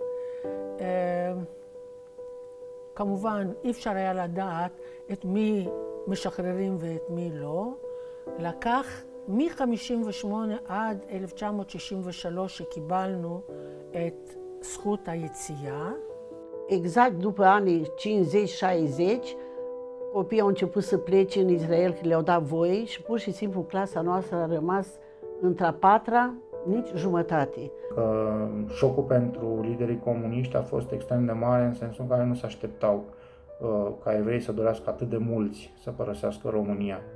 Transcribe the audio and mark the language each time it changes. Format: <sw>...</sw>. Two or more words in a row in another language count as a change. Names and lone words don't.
<he>כמובן, אי אפשר היה לדעת את מי משחררים ואת מי לא. לקח מ-58 עד 1963 שקיבלנו את זכות היציאה.</he> <ro>Exact după anii 50-60, copiii au început să plece în Israel, că le-au dat voie și pur și simplu clasa noastră a rămas între a patra, nici jumătate. Șocul pentru liderii comuniști a fost extrem de mare în sensul în care nu se așteptau ca evrei să dorească atât de mulți să părăsească România.</ro>